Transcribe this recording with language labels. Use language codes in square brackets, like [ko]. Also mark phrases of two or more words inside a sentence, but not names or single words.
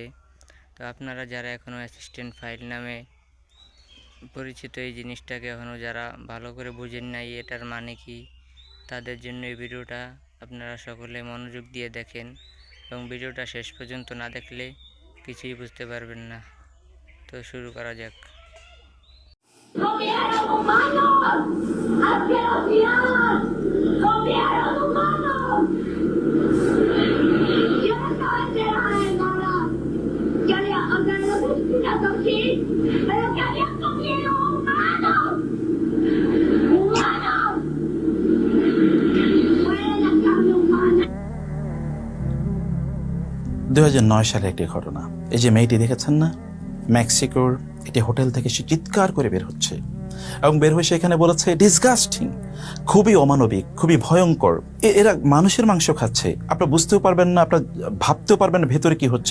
[bn] তো আপনারা যারা এখনও অ্যাসিস্ট্যান্ট ফাইল নামে পরিচিত, এই জিনিসটাকে এখনও যারা ভালো করে বুঝেন নাই এটার মানে কি, তাদের জন্য এই ভিডিওটা আপনারা সকলে মনোযোগ দিয়ে দেখেন, এবং ভিডিওটা শেষ পর্যন্ত না দেখলে কিছুই বুঝতে পারবেন না। তো শুরু করা যাক। [es] Comieron humanos, asquerosidad, comieron humanos. Yo no estaba enterada de nada. Yo le, o sea, no sé si la toqué, pero que habían comido humanos. Humanos. Fuera la carne humana. [bn] 2009 সালে একটি ঘটনা। এই যে মেয়েটি দেখেছেন না, মেক্সিকোর একটি হোটেল থেকে সে চিৎকার করে বের হচ্ছে এবং বের হয়ে সেখানে বলেছে ডিসগাস্টিং, খুবই অমানবিক, খুবই ভয়ঙ্কর। এরা মানুষের মাংস খাচ্ছে, আপনারা বুঝতেও পারবেন না, আপনারা ভাবতেও পারবেন না ভেতরে কি হচ্ছে।